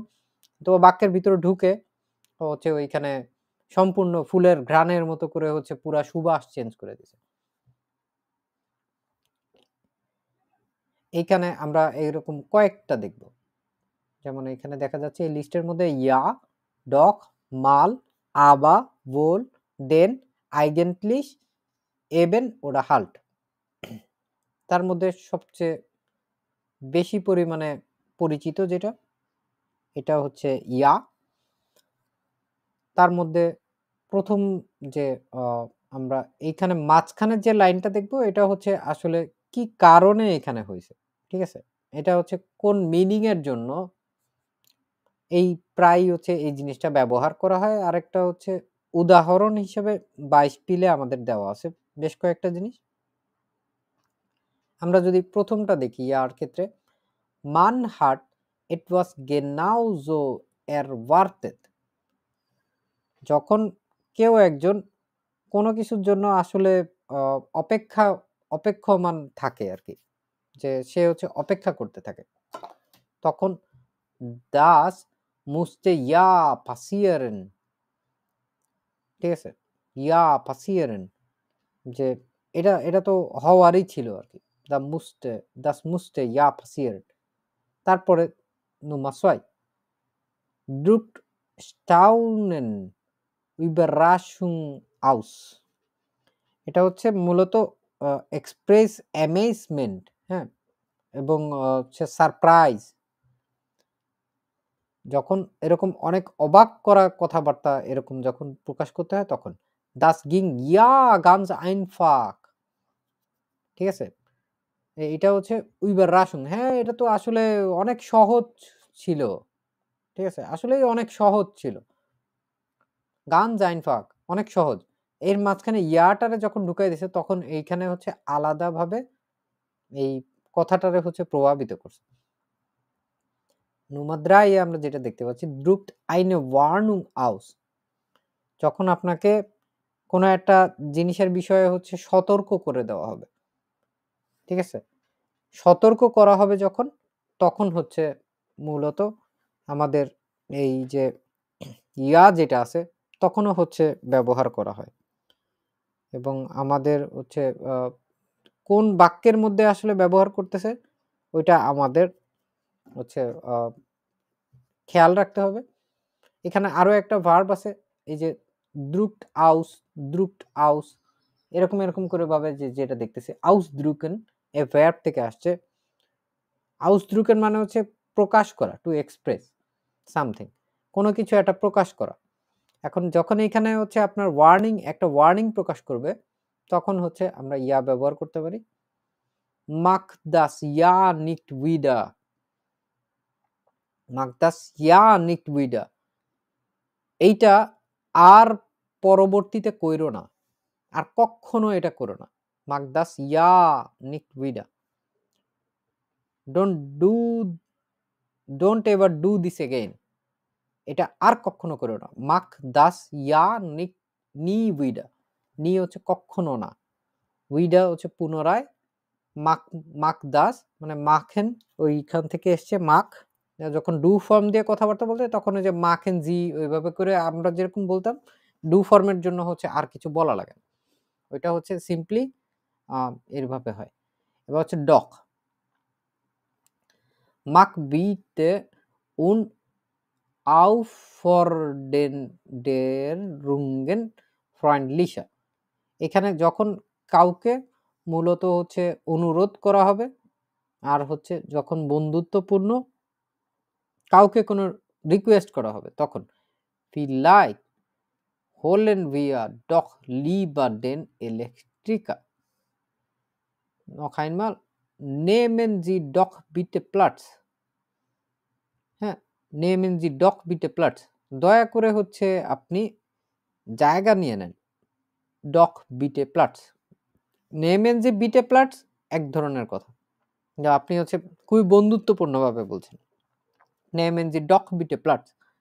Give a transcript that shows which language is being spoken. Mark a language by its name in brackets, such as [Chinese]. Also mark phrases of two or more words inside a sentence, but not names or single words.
[Bangla] তো বাক্যের ভিতরে ঢুকে ওইখানে সম্পূর্ণ ফুলের ঘ্রাণের মতো করে পুরা সুবাস চেঞ্জ করে দিছে। এইখানে আমরা এরকম কয়েকটা দেখব। যেমন এখানে দেখা যাচ্ছে এই লিস্টের মধ্যে ইয়া, ডক, মাল, আবা, [German] wohl, den, eigentlich, eben oder halt। [Bangla] তার মধ্যে সবচেয়ে বেশি পরিমাণে পরিচিত যেটা, এটা ইয়া। তার মধ্যে ১ম যে আ আমরা এইখানে মাঝখানের যে লাইনটা দেখব এটা আসলে কি কারণে এখানে হইছে। ঠিক আছে? এটা কোন মিনিং এর জন্য এই প্রায়ই এই জিনিসটা ব্যবহার করা হয়। আরেকটা উদাহরণ হিসেবে বাইশপিলে আমাদের দেওয়া আছে বেশ কয়েকটা জিনিস। আমরা যদি ১ম টা দেখি ইয়ার ক্ষেত্রে, [German] "Man hat etwas genau so erwartet"। [Bangla] যখন কেউ একজন কোনো কিছুর জন্য আসলে আ অপেক্ষা অপেক্ষমান থাকে আরকি। যে সে অপেক্ষা করতে থাকে। তখন [German] "Das musste ja passieren"। [Bangla] ঠিক আছে? [German] "Ja passieren", [Bangla] যে এটা তো হওয়ারই ছিল আরকি। [German] Das musste ja passieren। তারপরে Nummer 2, "drückt Staunen, Überraschung aus"। [Bangla] এটা মূলত [English] express amazement, [Bangla] হ্যাঁ? এবং সারপ্রাইজ। যখন এরকম অনেক অবাক করা কথাবার্তা এরকম যখন প্রকাশ করতে হয় তখন। [German] "Das ging ja ganz einfach"। [Bangla] ঠিক আছে? এটা Überraschung, হ্যাঁ, এটা তো আসলে অনেক সহজ ছিল। ঠিক আছে? আসলেই অনেক সহজ ছিল। [German] Ganz einfach, [Bangla] অনেক সহজ। এর মাঝখানে ইয়াটারে যখন ঢুকাই দিছে তখন এইখানে আলাদাভাবে এই কথাটারে প্রভাবিত করছে। Nummer 3 এ আমরা যেটা দেখতে পাচ্ছি, [German] "drückt eine Warnung aus"। [Bangla] যখন আপনাকে কোনো একটা জিনিসের বিষয়ে সতর্ক করে দেওয়া হবে। ঠিক আছে? সতর্ক করা হবে যখন, তখন মূলত আমাদের এই যে ইয়া যেটা আছে তখনও ব্যবহার করা হয়। এবং আমাদের আ কোন বাক্যের মধ্যে আসলে ব্যবহার করতেছে ওইটা আমাদের হচ্ছে আ খেয়াল রাখতে হবে। এখানে আরো একটা ভার্ব আছে, এই যে [German] drückt aus, drückt aus, [Bangla] এরকম করে ভাবে যেটা দেখতেছি ausdrücken এ verb থেকে আসছে। ausdrücken মানে প্রকাশ করা, [English] to express something, [Bangla] কোনো কিছু একটা প্রকাশ করা। এখন যখন এখানে আপনার একটা ওয়ার্নিং প্রকাশ করবে, তখন আমরা ইয়া ব্যবহার করতে পারি। [German] Mach das ja nicht wieder, mach das ja nicht wieder। [Bangla] এইটা আর পরবর্তীতে কইরো না। আর কক্ষনো এটা করো না। [German] Mach das ja nicht wieder। [English] Don't do don't ever do this again। [Bangla] এটা আর কক্ষনো করো না। [German] Mach das ja nicht nie wieder। [Bangla] nie কক্ষনো না। wieder পুনরায়। [German] Mach mach das [Bangla] মানে machen, ওইখান থেকে এসছে mach। যখন do ফর্ম দিয়ে কথাবার্তা বলতে হয় তখন ওই যে [German] machen Sie [Bangla] ওইভাবে করে আমরা যেরকম বলতাম, do ফর্মের জন্য আর কিছু বলা লাগে না। ওইটা সিম্পলি আ এভাবে হয়। এবার ডক। [German] Mach bitte Unaufforderungen freundlicher। [Bangla] এখানে যখন কাউকে মূলত অনুরোধ করা হবে, আর যখন বন্ধুত্বপূর্ণ কাউকে কোনো রিকোয়েস্ট করা হবে তখন [German] vielleicht wollen wir doch lieber den Elektriker। Noch einmal, nehmen Sie doch bitte Platz। Nehmen Sie doch bitte Platz, [Bangla] দয়া করে হচ্ছে আপনি জায়গা নিয়ে নেন। [German] doch bitte Platz, Nehmen Sie bitte Platz [Bangla] এক ধরনের কথা, যা আপনি হচ্ছে খুবই বন্ধুত্বপূর্ণভাবে বলছেন। [German] Nehmen Sie doch bitte Platz.